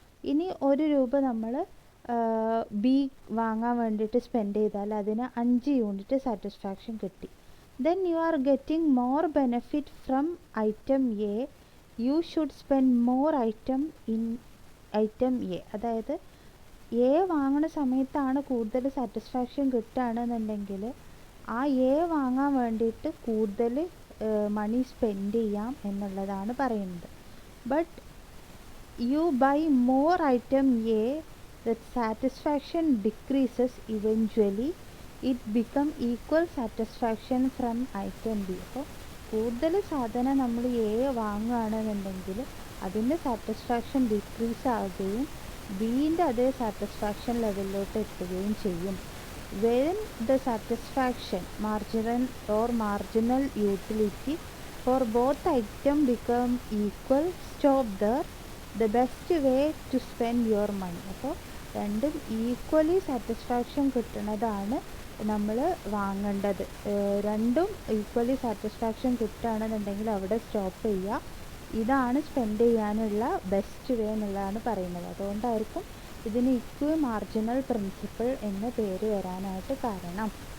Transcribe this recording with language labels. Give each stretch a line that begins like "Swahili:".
Malayalam: ഇനി 1 രൂപ നമ്മൾ ബി വാങ്ങാൻ വേണ്ടിയിട്ട് സ്പെൻഡ് ചെയ്താൽ അതിന് 5 യൂണിറ്റ് സാറ്റിസ്ഫാക്ഷൻ കിട്ടി.
English: then you are getting more benefit from item A, you should spend more item in item A.
Malayalam: അതായത് എ വാങ്ങുന്ന സമയത്താണ് കൂടുതൽ സാറ്റിസ്ഫാക്ഷൻ കിട്ടുകയാണെന്നുണ്ടെങ്കിൽ ആ എ വാങ്ങാൻ വേണ്ടിയിട്ട് കൂടുതൽ മണി സ്പെൻഡ് ചെയ്യാം എന്നുള്ളതാണ് പറയുന്നത്.
English: But you buy more item A, the satisfaction decreases eventually. It become equal satisfaction from item B.
Malayalam: അപ്പോൾ കൂടുതൽ സാധനം നമ്മൾ എ വാങ്ങുകയാണെന്നുണ്ടെങ്കിൽ അതിൻ്റെ സാറ്റിസ്ഫാക്ഷൻ ഡിക്രീസ് ആവുകയും ബീൻ്റെ അതേ സാറ്റിസ്ഫാക്ഷൻ ലെവലിലോട്ട് എത്തുകയും ചെയ്യും.
English: when the satisfaction marginal utility for both item become equal, stop there. The best way to spend your money.
Malayalam: അപ്പോൾ രണ്ടും ഈക്വലി സാറ്റിസ്ഫാക്ഷൻ കിട്ടുന്നതാണ് നമ്മൾ വാങ്ങേണ്ടത്. രണ്ടും ഈക്വലി സാറ്റിസ്ഫാക്ഷൻ കിട്ടുകയാണെന്നുണ്ടെങ്കിൽ അവിടെ സ്റ്റോപ്പ് ചെയ്യുക. ഇതാണ് സ്പെൻഡ് ചെയ്യാനുള്ള ബെസ്റ്റ് വേ എന്നുള്ളതാണ് പറയുന്നത്. അതുകൊണ്ടായിരിക്കും ഇതിന് ഇക്വി മാർജിനൽ പ്രിൻസിപ്പിൾ എന്ന പേര് വരാനായിട്ട് കാരണം.